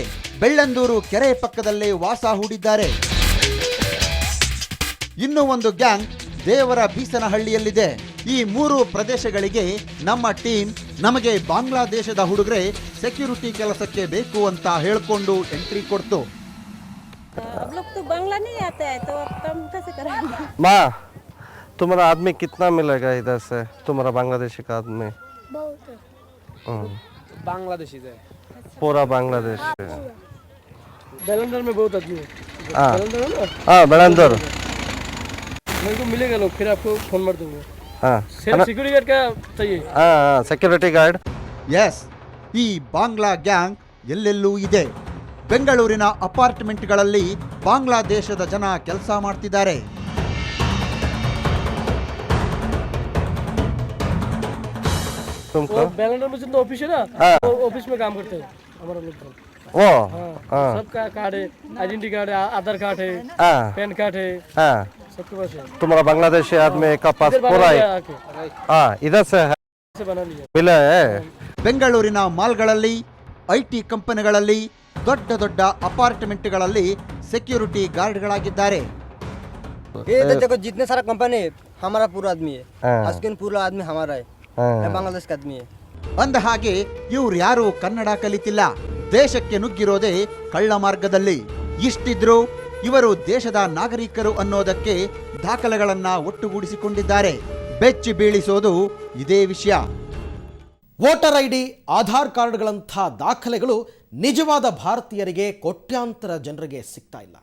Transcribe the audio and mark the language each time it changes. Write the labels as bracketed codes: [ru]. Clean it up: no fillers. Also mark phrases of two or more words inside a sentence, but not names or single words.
[kn] ಬೆಳ್ಳಂದೂರು ಕೆರೆ ಪಕ್ಕದಲ್ಲೇ ವಾಸ ಹೂಡಿದ್ದಾರೆ. ಇನ್ನೂ ಒಂದು ಗ್ಯಾಂಗ್ ದೇವರ ಬೀಸನಹಳ್ಳಿಯಲ್ಲಿದೆ. ಈ 3 ಪ್ರದೇಶಗಳಿಗೆ ನಮ್ಮ ಟೀಮ್ ನಮಗೆ ಬಾಂಗ್ಲಾದೇಶದ ಹುಡುಗರೆ ಸೆಕ್ಯೂರಿಟಿ ಕೆಲಸಕ್ಕೆ ಬೇಕು ಅಂತ ಹೇಳ್ಕೊಂಡು ಎಂಟ್ರಿ ಕೊಡ್ತು. [hi] अब लोग तो बांग्ला नहीं आता है तो अब काम कैसे करेंगे? माँ तुम्हारा आदमी कितना मिलेगा इधर से तुम्हारा बांग्लादेशी का आदमी? बांग्लादेशी से पूरा बांग्लादेश बेलंदर में बहुत आदमी है हाँ बेलंदर है ना हाँ बेलंदर मेरे को मिलेगा लोग फिर आपको फोन मार दूंगा हाँ सिक्योरिटी गार्ड का चाहिए हाँ हाँ सिक्योरिटी गार्ड [kn] ಎಸ್, ಈ ಬಾಂಗ್ಲಾ ಗ್ಯಾಂಗ್ ಎಲ್ಲೆಲ್ಲೂ ಇದೆ. ಬೆಂಗಳೂರಿನ ಅಪಾರ್ಟ್ಮೆಂಟ್ಗಳಲ್ಲಿ ಬಾಂಗ್ಲಾದೇಶದ ಜನ ಕೆಲಸ ಮಾಡ್ತಿದ್ದಾರೆ. [hi] तुमको वो बेलंदर में जितना ऑफिस है ना हाँ। वो ऑफिस में काम करते हैं हमारा लोग वो हाँ हाँ सबका कार्ड है आइडेंटिटी कार्ड है आधार कार्ड है हाँ पैन कार्ड है हाँ सबके पास है तुम्हारा बांग्लादेशी आदमी का पास इधर पूरा बना है लिया आके हाँ इधर से है से बना लिया मिला है [kn] ಬೆಂಗಳೂರಿನ ಮಾಲ್ಗಳಲ್ಲಿ, IT ಕಂಪನಿಗಳಲ್ಲಿ, ದೊಡ್ಡ ದೊಡ್ಡ ಅಪಾರ್ಟ್ಮೆಂಟ್ಗಳಲ್ಲಿ ಸೆಕ್ಯೂರಿಟಿ ಗಾರ್ಡ್ಗಳಾಗಿದ್ದಾರೆ. [hi] ये तो देखो जितने सारा कंपनी है हमारा पूरा आदमी है हाँ। आस्किन पूरा आदमी हमारा है हाँ। ये बांग्लादेश का आदमी है [kn] ಅಂದ ಹಾಗೆ ಇವ್ರು ಯಾರು ಕನ್ನಡ ಕಲಿತಿಲ್ಲ. ದೇಶಕ್ಕೆ ನುಗ್ಗಿರೋದೇ ಕಳ್ಳ ಮಾರ್ಗದಲ್ಲಿ. ಇಷ್ಟಿದ್ರೂ ಇವರು ದೇಶದ ನಾಗರಿಕರು ಅನ್ನೋದಕ್ಕೆ ದಾಖಲೆಗಳನ್ನ ಒಟ್ಟುಗೂಡಿಸಿಕೊಂಡಿದ್ದಾರೆ. ಬೆಚ್ಚಿ ಬೀಳಿಸೋದು ಇದೇ ವಿಷಯ. ವೋಟರ್ ID, ಆಧಾರ್ ಕಾರ್ಡ್ಗಳಂಥ ದಾಖಲೆಗಳು ನಿಜವಾದ ಭಾರತೀಯರಿಗೆ ಕೋಟ್ಯಾಂತರ ಜನರಿಗೆ ಸಿಗ್ತಾ ಇಲ್ಲ.